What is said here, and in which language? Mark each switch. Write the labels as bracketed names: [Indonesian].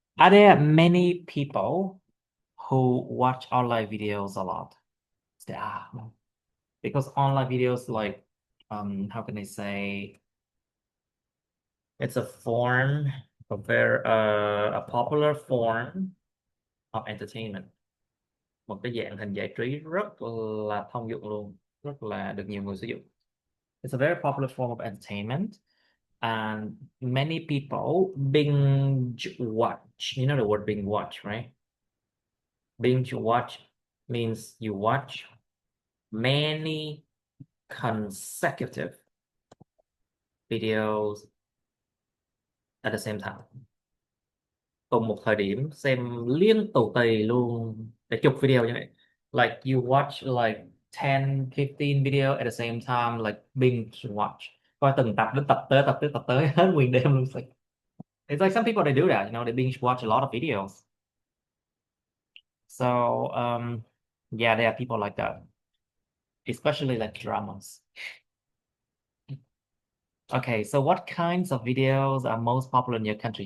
[English] Are there many people who watch online videos a lot? There are. Because online videos like how can I say, it's a form of a popular form of entertainment. [Vietnamese] một cái dạng hình giải trí rất là thông dụng luôn, rất là được nhiều người sử dụng. [English] It's a very popular form of entertainment, and many people binge watch. You know the word binge watch, right? Binge watch means you watch many consecutive videos at the same time. [Vietnamese] Cùng một thời điểm xem liên tù tì luôn để chụp video như vậy. [English] Like you watch like 10, 15 video at the same time, like binge watch. [Vietnamese] Coi từng tập đến tập tới hết nguyên đêm luôn. [English] It's like some people they do that, you know, they binge watch a lot of videos. So yeah, there are people like that, especially like dramas. Okay, so what kinds of videos are most popular in your country?